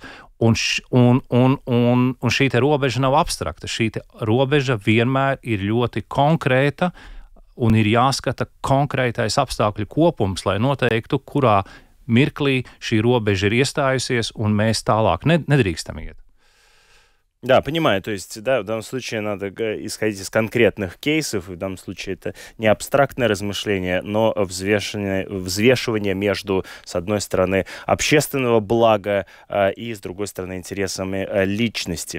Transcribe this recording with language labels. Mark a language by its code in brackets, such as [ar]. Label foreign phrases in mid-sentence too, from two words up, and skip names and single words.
[lv] Un šī te robeža nav abstrakta. Šī te robeža vienmēr ir ļoti konkrēta un ir jāskata konkrētais apstākļu kopums, lai noteiktu, kurā mirklī šī robeža ir iestājusies, un mēs tālāk nedrīkstam iet. [ru] Да, понимаю, то есть, да, в данном случае надо исходить из конкретных кейсов, и в данном случае это не абстрактное размышление, но взвешивание между, с одной стороны, общественного блага и, с другой стороны, интересами личности.